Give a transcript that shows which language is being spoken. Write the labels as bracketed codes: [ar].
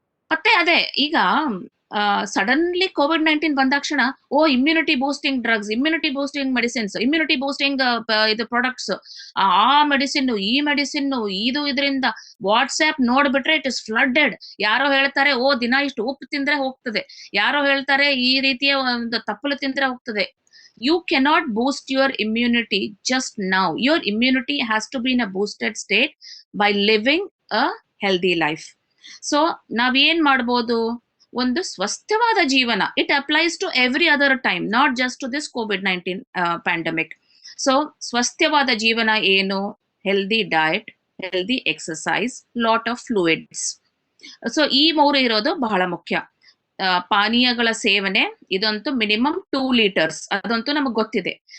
[kn] ಮತ್ತೆ ಅದೇ ಈಗ suddenly COVID-19 ಬಂದಾಕ್ಷಣ immunity boosting drugs, immunity boosting medicines, immunity boosting ಇದು ಪ್ರಾಡಕ್ಟ್ಸ್, ಆ ಮೆಡಿಸಿನ್ ಈ ಮೆಡಿಸಿನ್ ಇದರಿಂದ ವಾಟ್ಸ್ಆಪ್ ನೋಡ್ಬಿಟ್ರೆ [en] It is flooded. [kn] ಯಾರೋ ಹೇಳ್ತಾರೆ ದಿನ ಇಷ್ಟು ಉಪ್ಪು ತಿಂದ್ರೆ ಹೋಗ್ತದೆ, ಯಾರೋ ಹೇಳ್ತಾರೆ ಈ ರೀತಿಯ ಒಂದು ತಪ್ಪಲು ತಿಂದ್ರೆ ಹೋಗ್ತದೆ. [en] You cannot boost your immunity just now. Your immunity has to be in a boosted state by living a healthy life. [kn] So ನಾವೇನ್ ಮಾಡ್ಬೋದು, ಒಂದು ಸ್ವಸ್ಥವಾದ ಜೀವನ. [en] It applies to every other time, not just to this COVID-19 pandemic. [kn] So ಸ್ವಸ್ಥವಾದ ಜೀವನ ಏನು? Healthy diet, healthy exercise, lot of fluids. So ಈ 3 ಇರೋದು ಬಹಳ ಮುಖ್ಯ. ಪಾನೀಯಗಳ ಸೇವನೆ ಇದಂತೂ ಮಿನಿಮಮ್ 2 ಲೀಟರ್ಸ್, ಅದಂತೂ ನಮಗ್ ಗೊತ್ತಿದೆ.